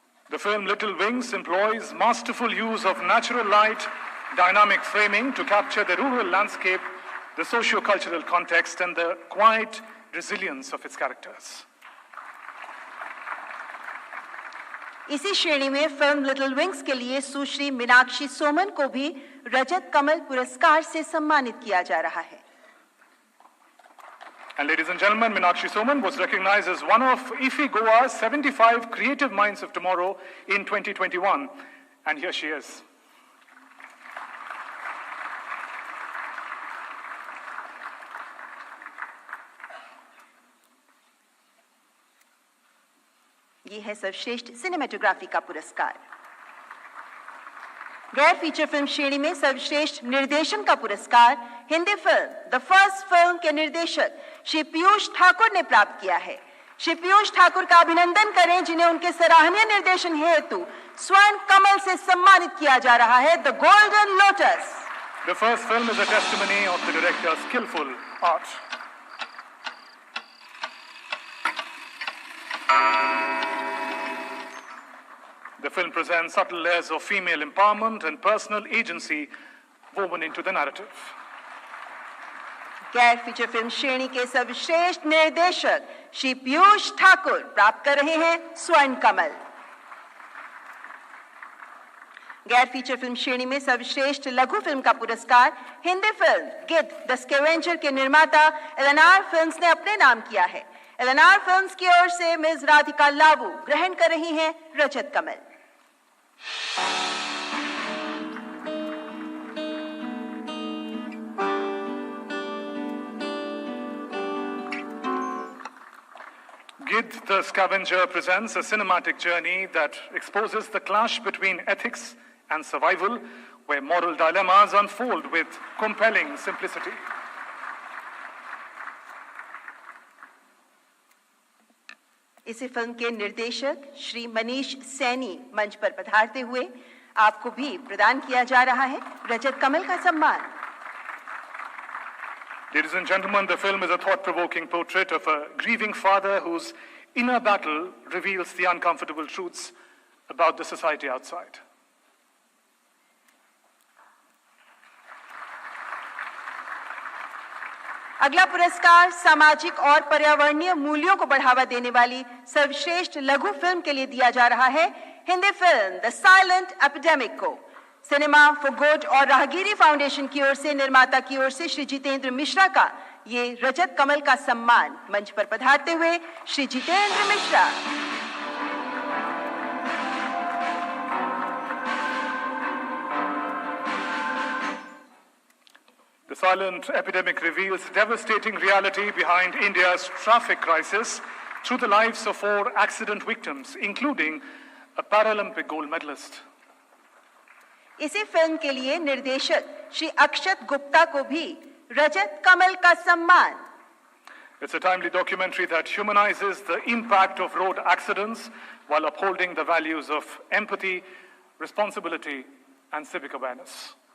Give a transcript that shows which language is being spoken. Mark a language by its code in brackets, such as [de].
[en] The film Little Wings employs masterful use of natural light, dynamic framing to capture the rural landscape, the socio-cultural context, and the quiet resilience of its characters. [hi] इसी श्रेणी में film little wings के लिए सुश्री मीनाक्षी सोमन को भी रजत कमल पुरस्कार से सम्मानित किया जा रहा है। [en] And ladies and gentlemen, Meenakshi Soman was recognized as one of IFFI Goa's 75 Creative Minds of Tomorrow in 2021. And here she is. [hi] ये है सर्वश्रेष्ठ सिनेमेटोग्राफी का पुरस्कार। गैर फीचर फिल्म श्रेणी में सर्वश्रेष्ठ निर्देशन का पुरस्कार Hindi film the first film के निर्देशक श्री पीयूष ठाकुर ने प्राप्त किया है। श्री पीयूष ठाकुर का अभिनंदन करें, जिन्हें उनके सराहनीय निर्देशन हेतु स्वर्ण कमल से सम्मानित किया जा रहा है, the golden lotus. [en] The first film is a testimony of the director's skillful art. The film presents subtle layers of female empowerment and personal agency woven into the narrative. [hi] गैर फीचर फिल्म श्रेणी के सर्वश्रेष्ठ निर्देशक श्री पीयूष ठाकुर प्राप्त कर रहे हैं स्वर्ण कमल। गैर फीचर फिल्म श्रेणी में सर्वश्रेष्ठ लघु फिल्म का पुरस्कार हिंदी फिल्म गिद्ध द स्कैवेंजर के निर्माता एलएनआर फिल्म्स ने अपने नाम किया है। एलएनआर फिल्म्स की ओर से मिस राधिका लावू ग्रहण कर रही हैं रजत कमल। [en] Giddh the Scavenger presents a cinematic journey that exposes the clash between ethics and survival, where moral dilemmas unfold with compelling simplicity. [hi] इसी फिल्म के निर्देशक श्री मनीष सैनी मंच पर पधारते हुए आपको भी प्रदान किया जा रहा है रजत कमल का सम्मान। [en] Ladies and gentlemen, the film is a thought-provoking portrait of a grieving father whose inner battle reveals the uncomfortable truths about the society outside. [hi] अगला पुरस्कार सामाजिक और पर्यावरणीय मूल्यों को बढ़ावा देने वाली सर्वश्रेष्ठ लघु फिल्म के लिए दिया जा रहा है Hindi film the silent epidemic को। सिनेमा फॉर गुड और राहगीरी फाउंडेशन की ओर से निर्माता की ओर से श्री जितेंद्र मिश्रा का ये रजत कमल का सम्मान। मंच पर पधारते हुए Shri Jitendra Mishra. [en] The silent epidemic reveals devastating reality behind India's traffic crisis through the lives of 4 accident victims, including a Paralympic gold medalist. [hi] इसी फिल्म के लिए निर्देशक श्री अक्षत गुप्ता को भी रजत कमल का सम्मान। [en] It's a timely documentary that humanizes the impact of road accidents while upholding the values of empathy, responsibility, and civic awareness.